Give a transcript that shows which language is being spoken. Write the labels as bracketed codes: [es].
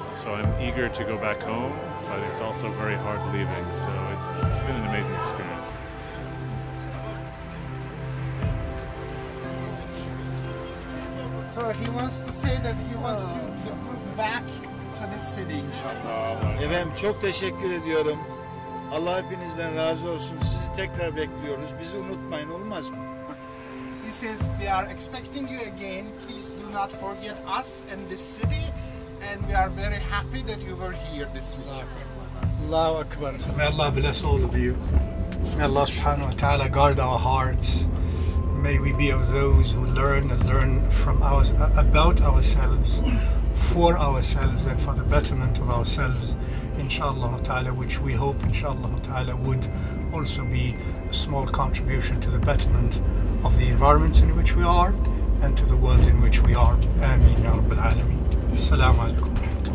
[en] So I'm eager to go back home, but it's also very hard leaving. So it's been an amazing experience. So he wants to say that he wants you back to this city, inshallah. [tr] Efendim çok teşekkür ediyorum. Allah hepinizden razı olsun. Sizi tekrar bekliyoruz. Bizi unutmayın, olmaz mı? [en] He says, we are expecting you again. Please do not forget us and this city. And we are very happy that you were here this week. [ar] Allahu Akbar. [en] May Allah bless all of you. May Allah subhanahu wa ta'ala guard our hearts. May we be of those who learn and learn from about ourselves, for ourselves, and for the betterment of ourselves, inshallah ta'ala, which we hope, inshallah ta'ala, would also be a small contribution to the betterment of the environments in which we are and to the world in which we are. Ameen ya Rabbal Alameen. Assalamu alaikum.